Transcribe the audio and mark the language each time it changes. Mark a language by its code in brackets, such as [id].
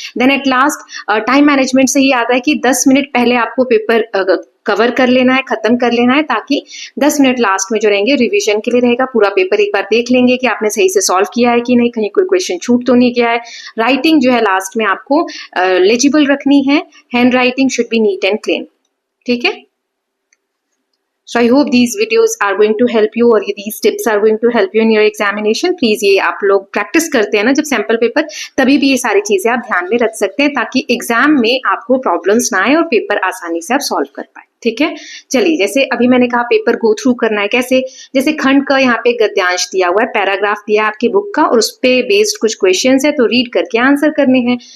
[hi] Then at last, time management से ही आता है कि 10 मिनट पहले आपको पेपर कवर कर लेना है, खत्म कर लेना है, ताकि 10 मिनट लास्ट में जो रहेंगे रिवीजन के लिए रहेगा। पूरा पेपर एक बार देख लेंगे कि आपने सही से सॉल्व किया है कि नहीं, कहीं कोई क्वेश्चन छूट तो नहीं गया है। राइटिंग जो है लास्ट में आपको लेजिबल रखनी है, [en] Handwriting should be neat and clean. ठीक है, So I hope these videos are going to help you और these tips are going to help you in your examination. [hi] Please ये आप लोग प्रैक्टिस करते हैं ना जब सैंपल पेपर, तभी भी ये सारी चीजें आप ध्यान में रख सकते हैं ताकि एग्जाम में आपको प्रॉब्लम्स ना आए और पेपर आसानी से आप सॉल्व कर पाए। ठीक है, चलिए जैसे अभी मैंने कहा पेपर गो थ्रू करना है कैसे। जैसे खंड का यहाँ पे गद्यांश दिया हुआ है, पैराग्राफ दिया है आपकी बुक का और उस पे बेस्ड कुछ क्वेश्चंस है, तो रीड करके आंसर करने हैं।